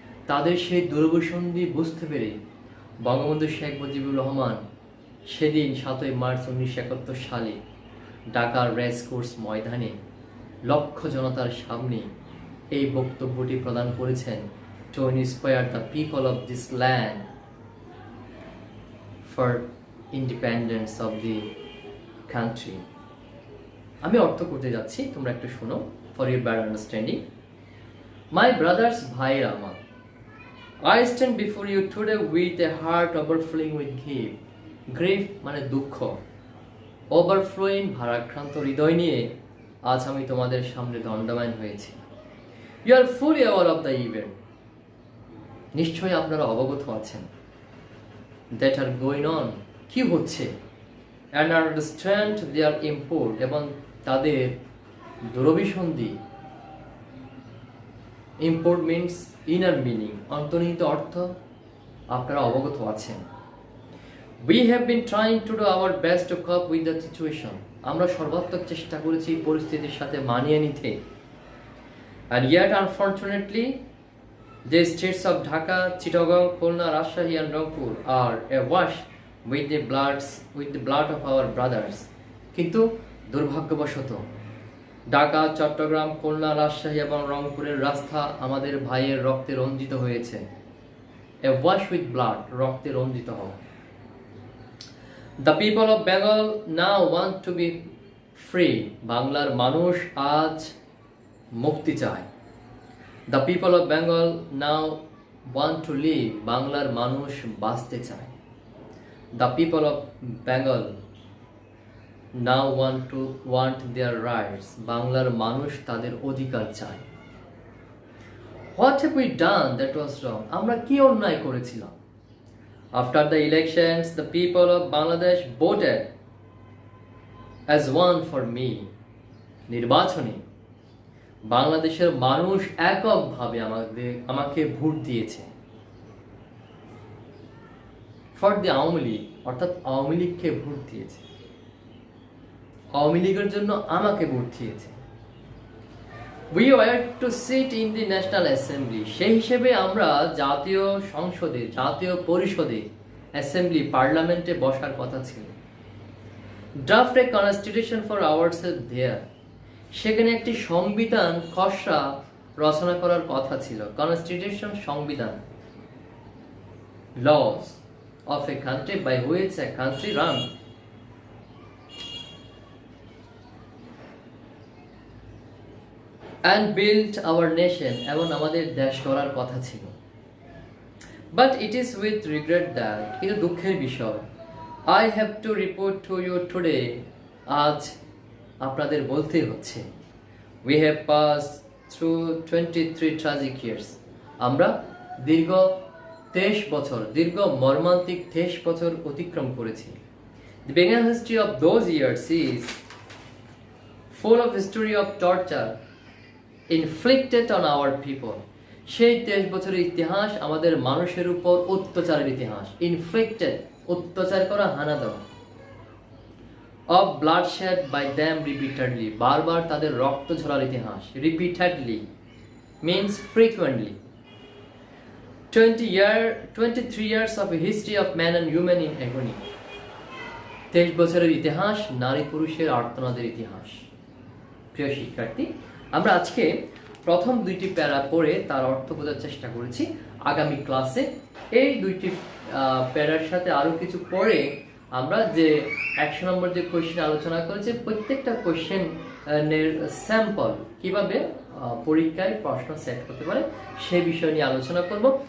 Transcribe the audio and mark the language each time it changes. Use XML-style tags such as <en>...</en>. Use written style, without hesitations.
<bn>তাদের সেই দুরভিসন্ধি বুঝতে পেরে বঙ্গবন্ধু শেখ মুজিবুর রহমান সেদিন 7 মার্চ 1971 সালে ঢাকার রেসকোর্স ময়দানে লক্ষ জনতার সামনে এই বক্তব্যটি প্রদান করেছেন,</bn> <en>To inspire the people of this land for independence of the country.</en> <bn>আমি অর্থ করতে যাচ্ছি, তোমরা একটু শোনো</bn> <en>For your better understanding. My brothers,</en> <bn>ভাইরা আমার,</bn> <en>I stand before you today with a heart overflowing with grief.</en> <bn>Grief মানে দুঃখ, ওভারফ্লোয়িং ভারাক্রান্ত হৃদয় নিয়ে আজ আমি তোমাদের সামনে দণ্ডায়মান হয়েছি।</bn> <en>You are fully aware of the event.</en> <bn>নিশ্চয়ই আপনারা অবগত আছেন</bn> <en>that are going on,</en> <bn>কি হচ্ছে,</bn> <en>and understand their import,</en> <bn>এবং তাদের দুরভিসন্ধি।</bn> <en>import means inner meaning,</en> <bn>অন্তর্নিহিত অর্থ আপনারা অবগত আছেন।</bn> <en>We have been trying to do our best to cope with the situation.</en> <bn>আমরা সর্বাত্মক চেষ্টা করেছি পরিস্থিতির সাথে মানিয়ে নিতে।</bn> <en>And yet, unfortunately, the states of Dhaka, Chittagong, Khulna, Rajshahi, and Rangpur are awash with the blood of our brothers.</en> <bn>কিন্তু দুর্ভাগ্যবশত ঢাকা, চট্টগ্রাম, খুলনা, রাজশাহী এবং রংপুরের রাস্তা আমাদের ভাইয়ের রক্তে রঞ্জিত হয়েছে।</bn> <en>awash with blood,</en> <bn>রক্তে রঞ্জিত হওয়া।</bn> <en>The people of Bengal now want to be free.</en> <bn>বাংলার মানুষ আজ মুক্তি চায়।</bn> <en>The people of Bengal now want to live.</en> <bn>বাংলার মানুষ বাঁচতে চায়।</bn> <en>The people of Bengal now want their rights.</en> <bn>বাংলার মানুষ তাদের অধিকার চায়।</bn> <en>What have we done that was wrong?</en> <bn>আমরা কি অন্যায় করেছিলাম?</bn> <en>After the elections, the people of Bangladesh voted as one for me.</en> <bn>নির্বাচনে বাংলাদেশের মানুষ এককভাবে আমাকে ভোট দিয়েছে।</bn> <en>for the Awami League,</en> <bn>অর্থাৎ আওয়ামী লীগকে ভোট দিয়েছে। আওয়ামী লীগের জন্য আমাকে ভোট দিয়েছে।</bn> <en>We were to sit in the National Assembly.</en> <bn>সেই হিসেবে আমরা জাতীয় সংসদে, জাতীয় পরিষদে, অ্যাসেম্বলি, পার্লামেন্টে বসার কথা ছিল।</bn> <en>Draft a constitution for ourselves there.</en> <bn>সেখানে একটি সংবিধান খসড়া রচনা করার কথা ছিল। কনস্টিটিউশন, সংবিধান।</bn> <en>Laws of a country by which a country run. And build our nation,</en> <bn>এবং আমাদের দেশ গড়ার কথা ছিল।</bn> <en>But it is with regret that,</en> <bn>কিন্তু দুঃখের বিষয়,</bn> <en>I have to report to you today,</en> <bn>আজ আপনাদের বলতে হচ্ছে,</bn> <en>we have passed through 23 tragic years.</en> <bn>আমরা দীর্ঘ 23 বছর, দীর্ঘ মর্মান্তিক 23 বছর অতিক্রম করেছি।</bn> <en>The beginning history of those years is full of history of torture inflicted on our people.</en> <bn>সেই 23 বছরের ইতিহাস আমাদের মানুষের উপর অত্যাচারের ইতিহাস। inflicted, অত্যাচার করা, হানা দেওয়া।</bn> <en>of bloodshed by them repeatedly,</en> <bn>বারবার তাদের রক্ত ঝরার ইতিহাস।</bn> <en>repeatedly means frequently. 23 years of a history of man and woman in agony.</en> <bn>23 বছরের ইতিহাস, নারী পুরুষের আর্তনাদের ইতিহাস। প্রিয় শিক্ষার্থী, আমরা আজকে প্রথম দুইটি প্যারা পড়ে তার অর্থ বোঝার চেষ্টা করেছি। আগামী ক্লাসে এই দুইটি প্যারার সাথে আরো কিছু পড়ে আমরা যে 100 নম্বর যে কোশ্চেন আলোচনা করেছি, প্রত্যেকটা কোশ্চেনের স্যাম্পল কিভাবে পরীক্ষায় প্রশ্ন সেট করতে পারে সেই বিষয় নিয়ে আলোচনা করব।</bn>